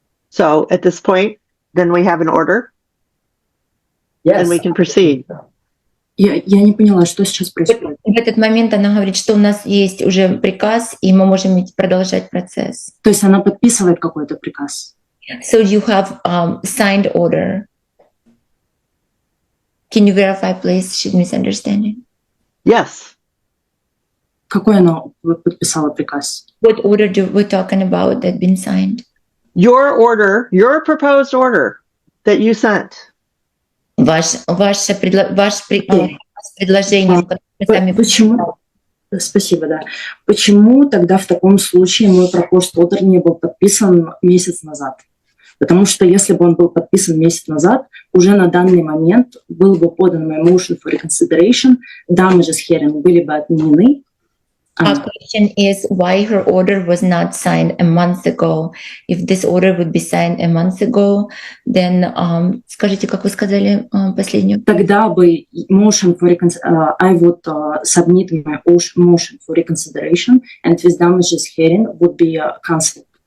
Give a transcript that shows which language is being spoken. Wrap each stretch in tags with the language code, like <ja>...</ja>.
<en>So at this point, then we have an order Yes. and we can proceed.</en> <ru>Я не поняла, что сейчас происходит. В этот момент она говорит, что у нас есть уже приказ, и мы можем продолжать процесс. То есть она подписывает какой-то приказ.</ru> <en>So you have signed order. Can you verify, please? She's misunderstanding. Yes.</en> <ru>Какой она подписала приказ?</ru> <en>What order we're talking about that been signed? Your order, your proposed order that you sent.</en> <ru>Ваше предложение, которое вы сами... Почему? Спасибо, да. Почему тогда в таком случае мой</ru> <en>proposed order</en> <ru>не был подписан месяц назад? Потому что если бы он был подписан месяц назад, уже на данный момент был бы подан мой</ru> <en>motion for reconsideration, damages hearing</en> <ru>были бы отменены.</ru> <en>Our question is why her order was not signed a month ago. If this order would be signed a month ago, then</en> <ru>скажите, как вы сказали последнюю? Тогда бы</ru> <en>motion for I would submit my motion for reconsideration, and with damages hearing would be cancelled.</en>